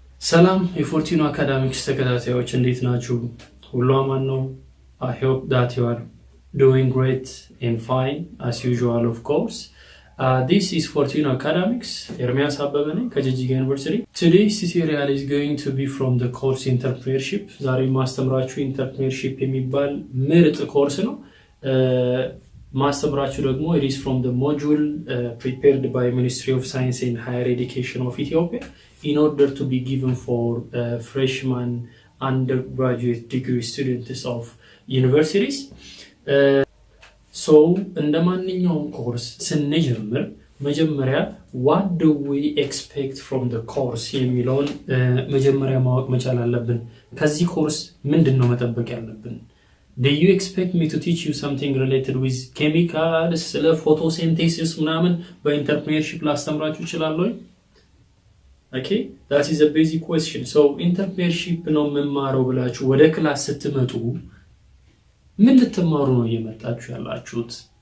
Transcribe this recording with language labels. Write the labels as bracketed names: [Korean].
[Amharic] ሰላም የፎርቲኖ አካዳሚክስ ተከታታዮች እንዴት ናችሁ? ሁሉ አማን ነው? [English] I hope that you are doing great and fine as usual of course. This is Fortino Academics. [Amharic] ኤርሚያስ አበበ ነኝ ከጂጂጋ ዩኒቨርሲቲ. [English] Today's tutorial is going to be from the course Entrepreneurship. [Amharic] ዛሬ ማስተምራችሁ Entrepreneurship የሚባል ምርጥ ኮርስ ነው. ማስተምራችሁ ደግሞ [English] it is from the module prepared by Ministry of Science and Higher Education of Ethiopia in order to be given for freshman undergraduate degree students of universities. [Amharic] So እንደማንኛውም ኮርስ ስንጀምር መጀመሪያ [English] what do we expect from the course [Amharic] የሚለውን መጀመሪያ ማወቅ መቻል አለብን። ከዚህ ኮርስ ምንድነው መጠበቅ ያለብን? [English] Do you expect me to teach you something related with chemicals, [Amharic] ስለ photosynthesis ምናምን በኢንተርፕሬነርሺፕ ላስተምራችሁ እችላለሁ? [English] Okay, that is a basic question. [Amharic] So entrepreneurship ነው መማረው ብላችሁ ወደ ክላስ ስትመጡ ምን ልትማሩ ነው እየመጣችሁ ያላችሁት?